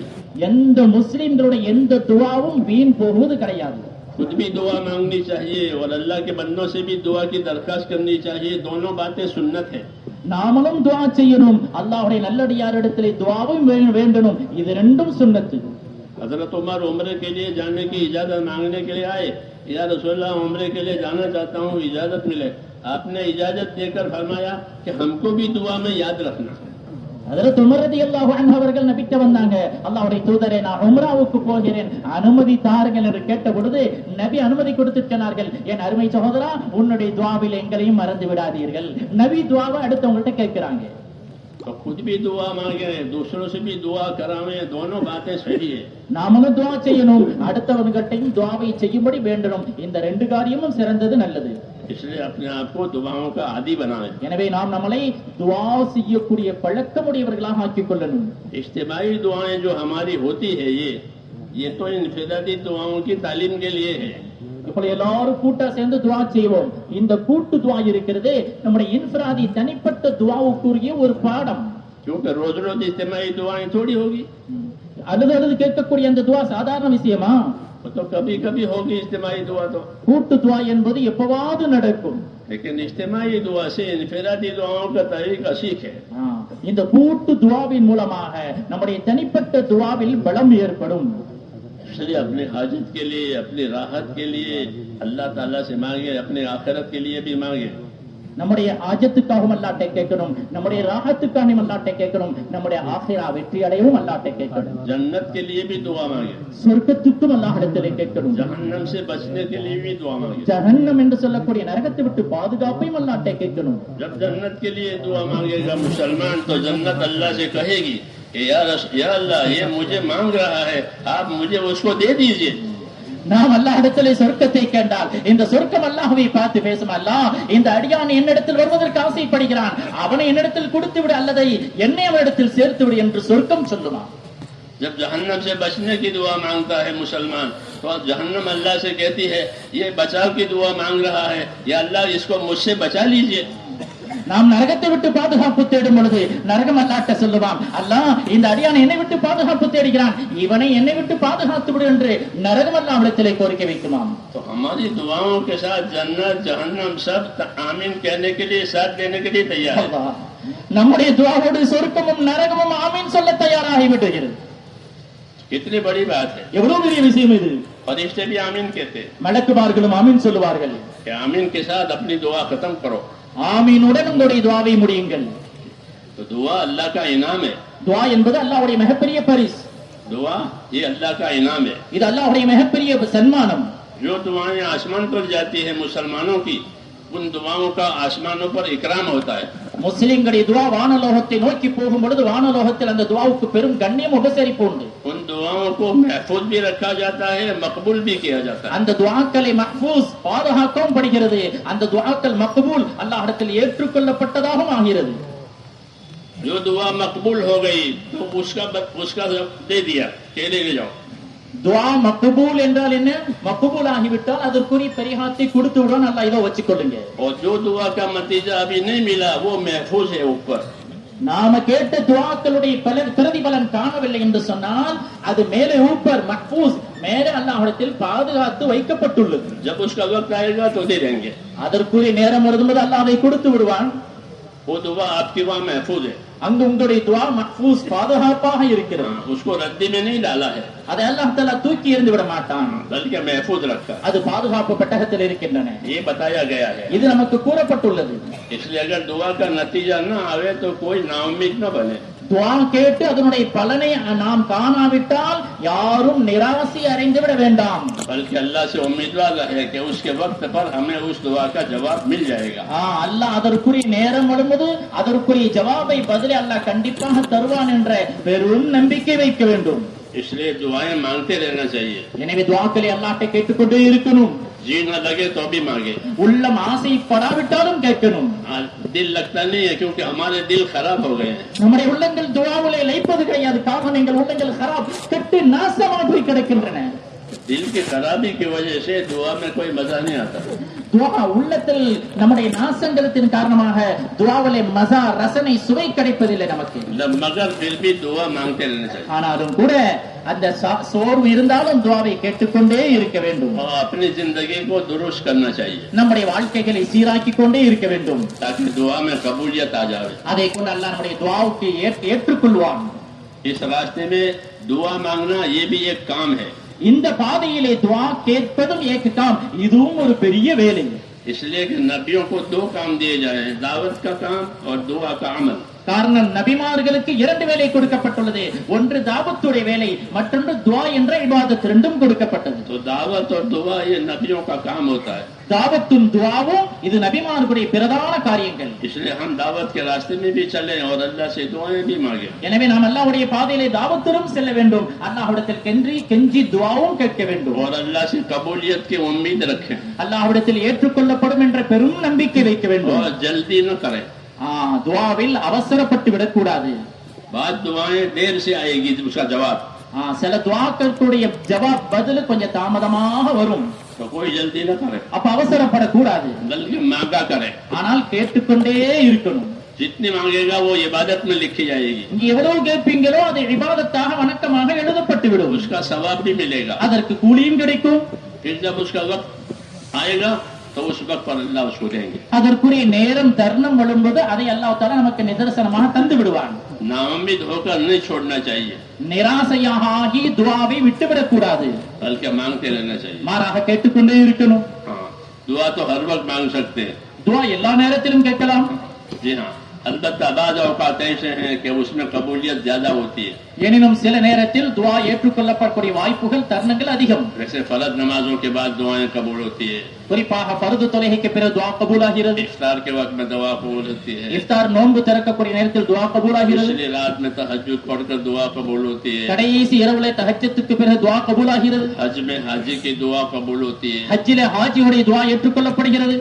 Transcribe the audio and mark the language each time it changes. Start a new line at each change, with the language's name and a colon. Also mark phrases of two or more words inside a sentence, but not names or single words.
Tamil: எந்த முஸ்லிம்களுடைய எந்த துஆவும் வீண் போவது கிடையாது.
Hindi: खुद भी दुआ मांगनी चाहिए और अल्लाह के बंदों से भी दुआ की दरखास्त करनी चाहिए. दोनों बातें सुन्नत है.
Tamil: நாமளும் துஆ செய்யணும், அல்லாஹ்வுடைய நல்லடியாரிடத்திலே துஆவும் வேண்டணும். இது ரெண்டும் சுன்னத்து.
Hindi: हजरत उमर उम्रे के लिए जाने की इजाजत मांगने के लिए आए. या रसूलल्लाह उम्रे के लिए जाना चाहता हूँ, इजाजत मिले. आपने इजाजत देकर फरमाया कि हमको भी दुआ में याद रखना.
Tamil: ஹஜ்ரத் உமர் ரலியல்லாஹு அன்ஹு அவர்கள் நபிட்ட வந்தாங்க, அல்லாஹ்வுடைய தூதரே நான் உம்ராவுக்கு போகிறேன், அனுமதி தாருங்கள் என்று கேட்ட பொழுது நபி அனுமதி கொடுத்திருக்கிறார்கள். என் அருமை சகோதரா, உன்னுடைய துஆவில் எங்களையும் மறந்து விடாதீர்கள். நபி துஆவை அடுத்தவங்கள்ட்ட கேட்கிறாங்க.
Hindi: तो खुद भी दुआ मांगे, दूसरों से भी दुआ करावे, दोनों बातें सही है.
Tamil: நாமளும் துஆ செய்யணும், அடுத்தவங்கள்ட்டையும் துஆவை செய்யும்படி வேண்டணும். இந்த ரெண்டு காரியமும் சிறந்தது, நல்லது.
Hindi: इसलिए अपने आप को दुआओं का आदी बनाए.
Tamil: எனவே நாம் நம்மளை துஆ செய்யக்கூடிய பழக்கமுடையவர்களாக ஆக்கிக் கொள்ளணும்.
Hindi: इज्तिमाई दुआएं जो हमारी होती है ये तो इनफिरादी दुआओं की तालीम के लिए है.
Tamil: இப்போ எல்லாரும் கூட்டா சேர்ந்து துஆ செய்வோம். இந்த கூட்டு துஆ இருக்கிறது நம்முடைய இன்ஃபிராதி தனிப்பட்ட துஆவுக்குரிய ஒரு பாடம்.
Hindi: क्योंकि रोज रोज इज्तिमाई दुआएं थोड़ी होगी.
Tamil: அழுது கேட்கக்கூடிய அந்த துஆ சாதாரண விஷயமா?
Hindi: तो कभी कभी होगी इज्तिमाई दुआ. तो
Tamil: கூட்டு துஆ என்பது எப்பவாவது நடக்கும்.
Hindi: लेकिन इज्तिमाई दुआ से इनफिरादी दुआओं का तरीका सीखे.
Tamil: இந்த கூட்டு துஆவின் மூலமாக நம்முடைய தனிப்பட்ட துஆவில் பலம் ஏற்படும்.
Hindi: इसलिए अपनी हाजत के लिए, अपनी राहत के लिए अल्लाह ताला से मांगे, अपने आखिरत के लिए भी मांगे.
Tamil: நம்முடைய ஆஜத்துக்காகவும் அல்லாட்டை கேட்கணும், நம்முடைய ராகத்துக்காகவும் அல்லாட்டை கேட்கணும், நம்முடைய ஆகிரா வெற்றி அடையவும் அல்லாட்டை கேட்கணும்.
Hindi: जन्नत के लिए भी दुआ मांगे,
Tamil: சொர்க்கத்துக்கும் அல்லாஹ்விடத்திலே கேட்கணும்.
Hindi: जहन्नम से बचने के लिए भी दुआ मांगे.
Tamil: ஜஹன்னம் என்று சொல்லக்கூடிய நரகத்தை விட்டு பாதுகாப்பையும் அல்லாட்டை கேட்கணும்.
Hindi: जब जन्नत के लिए दुआ मांगेगा मुसलमान तो जन्नत अल्लाह से कहेगी कि या अल्लाह ये मुझे मांग रहा है, आप मुझे उसको दे दीजिए.
Tamil: நாம் அல்லாஹ்விடத்திலே சொர்க்கத்தை கேட்டால் இந்த சொர்க்கம் அல்லாஹ்வை பார்த்து பேசும், அல்லாஹ் இந்த அடியான் என்னிடத்தில் வருவதற்கு ஆசைப்படுகிறான், அவனை என்னிடத்தில் கொடுத்து விடு அல்லது என்னை அவனிடத்தில் சேர்த்து விடு என்று சொர்க்கம் சொல்லுமா.
Hindi: जब जहन्नम से बचने की दुआ मांगता है मुसलमान तो जहन्नम अल्लाह से कहती है ये बचाव की दुआ मांग रहा है, या अल्लाह इसको मुझसे बचा लीजिए.
Tamil: நாம் நரகத்தை விட்டு பாதுகாப்பு தேடும் பொழுது நரகம் அல்லாஹ்ட்ட சொல்லுவான், அல்லாஹ் இந்த அடியான் என்னை விட்டு பாதுகாப்பு தேடுகிறான், இவனை என்னை விட்டு பாதுகாத்து விடு என்று நரகம் அல்லாஹ்விடத்திலே கோரிக்கை வைக்குமாம்.
Hindi: तो हमारी दुआओं के साथ जन्नत जहन्नम सब आमीन कहने के लिए, साथ देने के लिए तैयार है.
Tamil: அல்லாஹ் நம்முடைய துஆவோடு சொர்க்கமும் நரகமும் ஆமீன் சொல்ல தயாராகி விடுகிறது.
Hindi: कितनी बड़ी बात है.
Tamil: எவ்வளவு பெரிய விஷயம் இது.
Hindi: फरिश्ते भी आमीन कहते हैं
Tamil: மலக்குமார்களும் ஆமீன் சொல்லுவார்கள்.
Hindi: कि आमीन के साथ अपनी दुआ खत्म करो.
Tamil: ஆமீனுடன் உங்களுடைய துஆவை முடியுங்கள்.
Hindi: तो दुआ अल्लाह का इनाम है.
Tamil: துஆ என்பது அல்லாஹ்வுடைய மிகப்பெரிய பரிசு.
Hindi: दुआ ये अल्लाह का इनाम है.
Tamil: இது அல்லாஹ்வுடைய மிகப்பெரிய சன்மானம்.
Hindi: जो दुआएं आसमान पर जाती है मुसलमानों की, उन दुआओं का आसमानों पर इकराम होता है.
Tamil: முஸ்லிம்களுடைய துஆ வானலோகத்தை நோக்கி போகும் பொழுது வானலோகத்தில் அந்த துஆவுக்கு பெரும் கண்ணியம் உபசரிப்பு உண்டு.
Hindi: उन दुआओं को महफूज भी रखा जाता है, मकबूल भी किया जाता है.
Tamil: அந்த துஆக்களை மஹ்ஃபூஸ் பாதுகாக்கவும் படுகிறது, அந்த துஆக்கள் மக்பூல் அல்லாஹ்விடத்தில் ஏற்றுக்கொள்ளப்பட்டதாகவும் ஆகிறது.
Hindi: जो दुआ मकबूल हो गई तो उसका दे दिया के ले जाओ.
Tamil: துஆ மக்பூல் என்றால் என்ன? மக்பூல் ஆகிவிட்டால் அதற்குரிய பரிகாரத்தை கொடுத்து விடுவான், அல்லாஹ் இதோ வச்சுக்கொள்ளுங்க.
Hindi: और जो दुआ का नतीजा अभी नहीं मिला वो महफूज है ऊपर.
Tamil: நாம கேட்ட துஆக்களுடைய பிரதிபலன் காணவில்லை என்று சொன்னால் அது மேலே ஊப்பர் மஹ்ஃபூஸ் மேலே அல்லாஹ்விடத்தில் பாதுகாத்து வைக்கப்பட்டுள்ளது.
Hindi: जब उसका वक्त आएगा तो दे देंगे.
Tamil: அதற்குரிய நேரம் வரும்போது அல்லாஹ் அதை கொடுத்து விடுவான்.
Hindi: वो दुआ आपकी वहाँ महफूज है.
Tamil: அங்கு உங்களுடைய துஆ மஹ்ஃபூஸ் பாதுகாப்பாக இருக்கிறது.
Hindi: उसको रद्दी में नहीं डाला है,
Tamil: அதை அல்லாஹ் தஆலா தூக்கி எறிந்து விட மாட்டான்,
Hindi: बल्कि महफूज रखा.
Tamil: அது பாதுகாப்பு பெட்டகத்தில் இருக்கின்றன.
Hindi: ये बताया गया है.
Tamil: இது நமக்கு கூறப்பட்டுள்ளது.
Hindi: इसलिए अगर दुआ का नतीजा न आवे तो कोई नाउम्मीद न बने.
Tamil: துஆ கேட்டு அதனுடைய பலனை நாம் காணாவிட்டால் யாரும் நிராசை அடைந்து விட வேண்டாம்.
Hindi: बल्कि अल्लाह से उम्मीदवार रहे कि उसके वक्त पर हमें उस दुआ का जवाब मिल जाएगा.
Tamil: அல்லாஹ் அதற்குரிய நேரம் வரும்போது அதற்குரிய ஜவாபை பதிலை அல்லாஹ் கண்டிப்பாக தருவான் என்ற பெரும் நம்பிக்கை வைக்க வேண்டும்.
Hindi: इसलिए दुआएं मांगते रहना चाहिए.
Tamil: எனவே துஆக்களை அல்லாஹ்ட்ட கேட்டுக்கொண்டே இருக்கணும்.
Hindi: जी न लगे तो भी मांगे.
Tamil: உள்ளம் ஆசைப்படாவிட்டாலும் கேட்கணும்.
Hindi: दिल लगता नहीं है क्योंकि हमारे दिल खराब हो गए हैं.
Tamil: நம்முடைய உள்ளங்கள் துஆவிலே லயிப்பது கிடையாது, காரணம் எங்கள் உள்ளங்கள் खराब கெட்டு நாசமாக போய் கிடக்கின்றன.
Hindi: दिल की खराबी की वजह से दुआ में कोई मजा नहीं आता.
Tamil: துஆ உள்ளத்தில் நம்முடைய நாசங்களத்தின் காரணமாக துஆவிலே மஸா ரசனை சுவை கிடைப்பதில்லை நமக்கு.
Hindi: मगर फिर भी दुआ मांगते रहना चाहिए.
Tamil: ஆனாலும் கூட அந்த சோர்வு இருந்தாலும் துஆவை கேட்டுக்கொண்டே இருக்க வேண்டும்.
Hindi: और अपनी जिंदगी को दुरुस्त करना चाहिए
Tamil: நம்முடைய வாழ்க்கைகளை சீராக்கிக் கொண்டே இருக்க வேண்டும்.
Hindi: ताकि दुआ में कबूलियत आ जाए.
Tamil: அதை கொண்டு அல்லாஹ் நம்முடைய துஆவுக்கு ஏற்றுக்கொள்வான்.
Hindi: इस रास्ते में दुआ मांगना ये भी एक काम है.
Tamil: இந்த பாதையிலே துஆ கேட்பதும்
Hindi: एक काम,
Tamil: இதுவும் ஒரு பெரிய வேலை.
Hindi: इसलिए कि नबियों को दो काम दिए जाए, दावत का काम और दुआ का अमल.
Tamil: காரணம் நபிமார்களுக்கு இரண்டு வேலை கொடுக்கப்பட்டுள்ளது, ஒன்று தாவத்துடைய வேலை, மற்றொன்று துஆ என்ற இபாதத், ரெண்டும் கொடுக்கப்பட்டது.
Hindi: तो दावत और दुआ ये नबियों का काम होता है.
Tamil: தாவத்தும் துஆவும் இது நபிமார்களுடைய பிரதான காரியங்கள்.
Hindi: इसलिए हम दावत के रास्ते में भी चले और अल्लाह से दुआएं भी मांगे.
Tamil: எனவே நாம் அல்லாஹ்வுடைய பாதையிலே தாவத்திலும் செல்ல வேண்டும், அல்லாஹ்விடத்தில் கெஞ்சி துஆவும் கேட்க வேண்டும்.
Hindi: और अल्लाह से कबूलियत की उम्मीद रखें
Tamil: அல்லாஹ்விடத்தில் ஏற்றுக்கொள்ளப்படும் என்ற பெரும் நம்பிக்கை வைக்க வேண்டும்.
Hindi: और जल्दी न करें.
Tamil: துஆவில் அவசரப்பட்டு விடக்கூடாது.
Hindi: बाद दुआएं देर से आएगी उसका जवाब.
Tamil: சில துஆக்களுடைய ஜவாப் பதில் கொஞ்சம் தாமதமாக வரும்.
Hindi: तो कोई जल्दी न करे,
Tamil: அப்ப அவசரப்படக்கூடாது,
Hindi: बल्कि मांगा करे.
Tamil: ஆனால் கேட்டுக்கொண்டே இருக்கணும்.
Hindi: जितनी मांगेगा वो इबादत में लिखी जाएगी.
Tamil: இங்க எவ்வளவு கேட்பீங்களோ அது இபாதத்தாக வணக்கமாக எழுதப்பட்டு விடும்.
Hindi: उसका सवाब भी मिलेगा.
Tamil: அதற்கு கூலியும் கிடைக்கும்.
Hindi: फिर जब उसका वक्त आएगा तो उस वक्त पर अल्लाह उसको देंगे.
Tamil: அதற்குரிய நேரம் தருணம் வரும்போது அதை அல்லாஹ் தஆலா நமக்கு நிதர்சனமாக தந்து விடுவான்.
Hindi: नाउम्मीद होकर नहीं छोड़ना चाहिए,
Tamil: நிராசையாக ஆகி துஆவை விட்டுவிடக் கூடாது,
Hindi: बल्कि मांगते रहना चाहिए.
Tamil: மாறாக கேட்டுக்கொண்டே இருக்கணும்.
Hindi: हाँ, दुआ तो हर वक्त मांग सकते हैं.
Tamil: துஆ எல்லா நேரத்திலும் கேட்கலாம்.
Hindi: जी हाँ, अलबत्ता बाज़ औक़ात ऐसे हैं कि उसमें कबूलियत ज्यादा होती है.
Tamil: எனினும் சில நேரத்தில் துஆ ஏற்றுக்கொள்ளப்படக்கூடிய வாய்ப்புகள் தருணங்கள் அதிகம்.
Hindi: वैसे फर्ज नमाजों के बाद दुआएं कबूल होती है.
Tamil: குறிப்பாக பர்து தொழுகைக்கு பிறகு துஆ கபூலாகிறது.
Hindi: इफ्तार के वक्त में दुआ कबूल होती है.
Tamil: இஃப்தார் நோன்பு திறக்கக்கூடிய நேரத்தில் துஆ கபூலாகிறது.
Hindi: पिछली रात में तहज्जुद पढ़कर दुआ कबूल होती है.
Tamil: கடைசி இரவுல தஹஜ்ஜுக்கு பிறகு துஆ கபூலாகிறது.
Hindi: हज में हाजी की दुआ कबूल होती है.
Tamil: ஹஜ்ஜிலே ஹாஜியுடைய துஆ ஏற்றுக்கொள்ளப்படுகிறது.